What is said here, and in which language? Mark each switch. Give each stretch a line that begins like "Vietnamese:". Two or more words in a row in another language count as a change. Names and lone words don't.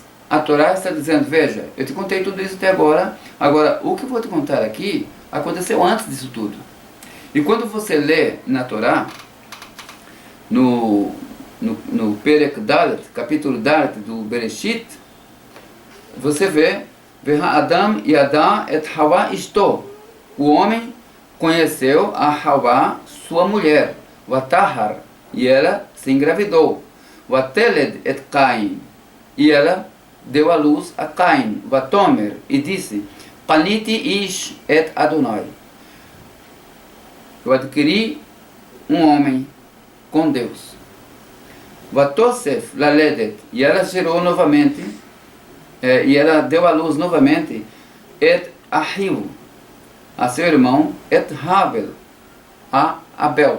Portuguese: A Torá está dizendo: veja, eu te contei tudo isso até agora, agora o que eu vou te contar aqui aconteceu antes disso tudo. E quando você lê na Torá, no
Hebrew: פרק דלת,
Portuguese: capítulo Dalet do Bereshit, você vê
Hebrew: אדם ידע את חוה אשתו.
Portuguese: O homem conheceu a Hawa, sua mulher. Vatahar, e ela se engravidou.
Hebrew: ותלד את קין,
Portuguese: e ela deu à luz a Caim. Vatomer, e disse:
Hebrew: קניתי איש את אדני.
Portuguese: Eu adquiri um homem com Deus.
Hebrew: ותסף ללדת,
Portuguese: e ela gerou novamente, e ela deu à luz novamente,
Hebrew: את אחיו,
Portuguese: a seu irmão,
Hebrew: את הבל,
Portuguese: a Abel.